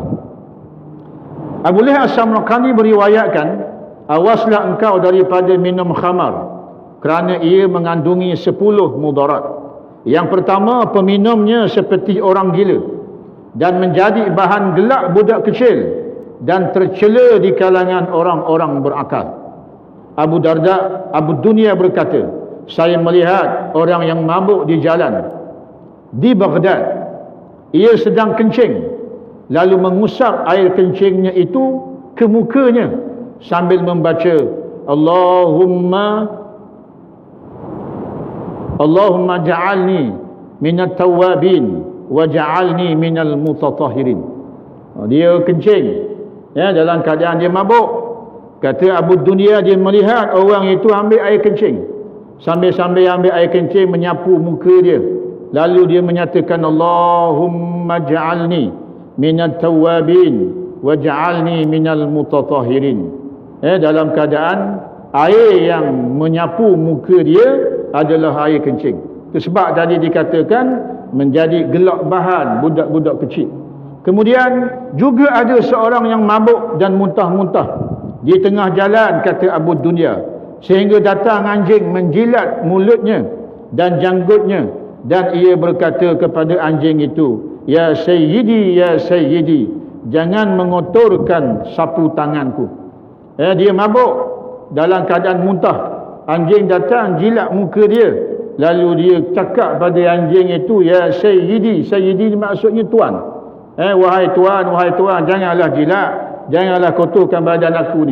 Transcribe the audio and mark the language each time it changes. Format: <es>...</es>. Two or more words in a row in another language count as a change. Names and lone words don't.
<ms>Abu Lahab As-Samarqandi meriwayatkan, awaslah engkau daripada minum khamar, kerana ia mengandungi 10 mudarat. Yang pertama, peminumnya seperti orang gila dan menjadi bahan gelak budak kecil dan tercela di kalangan orang-orang berakal. Abu Dunya berkata, saya melihat orang yang mabuk di jalan di Baghdad. Ia sedang kencing, lalu mengusap air kencingnya itu ke mukanya sambil membaca,</ms> <ar>اللهم اجعلني من التوابين واجعلني من المتطهرين.</ar> <ms>Dia kencing dalam keadaan dia mabuk. Kata Abu Dunya, dia melihat orang itu ambil air kencing, sambil-sambil ambil air kencing menyapu muka dia, lalu dia menyatakan,</ms> <ar>اللهم اجعلني من التوابين واجعلني من المتطهرين.</ar> <ms>Dalam keadaan air yang menyapu muka dia adalah air kencing. Itu sebab tadi dikatakan menjadi gelak bahan budak-budak kecil. Kemudian juga ada seorang yang mabuk dan muntah-muntah di tengah jalan, kata Abu Dunya, sehingga datang anjing menjilat mulutnya dan janggutnya, dan ia berkata kepada anjing itu,</ms> <ar>يا سيدي,</ar> <ms>jangan mengotorkan sapu tanganku. Dia mabuk dalam keadaan muntah. Anjing datang jilat muka dia, lalu dia cakap pada anjing itu,</ms> <ar>يا سيدي</ar> <ms>maksudnya tuan. Wahai tuan, janganlah jilat, janganlah kotorkan badan aku ni.</ms>